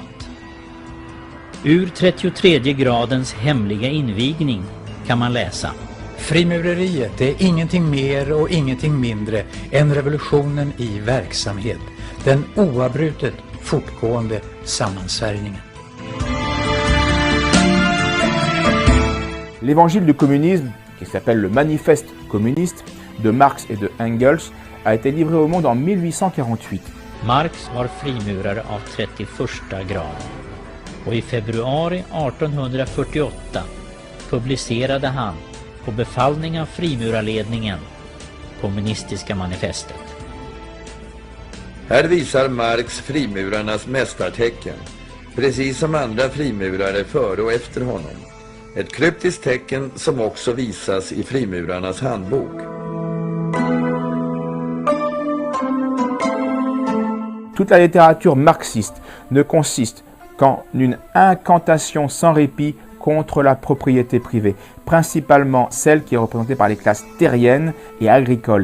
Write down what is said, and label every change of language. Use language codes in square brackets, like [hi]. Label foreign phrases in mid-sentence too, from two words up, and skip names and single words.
[sv] Ur 33 gradens hemliga invigning kan man läsa: Frimureriet är ingenting mer och ingenting mindre än revolutionen i verksamhet. Den oavbrutet fortgående sammansvärjningen. [fr] L'évangile du communisme, qui s'appelle le Manifeste communiste de Marx et de Engels, a été livré au monde en 1848. [sv] Marx var frimurare av 31 graden och i februari 1848 publicerade han på befallning av frimurarledningen kommunistiska manifestet. Här visar Marx frimurarnas mästartecken, precis som andra frimurare före och efter honom. Ett kryptiskt tecken som också visas i frimurarnas handbok. [fr] Toute la littérature marxiste ne consiste qu'en une incantation sans répit contre la propriété privée, principalement celle qui est représentée par les classes terriennes et agricoles.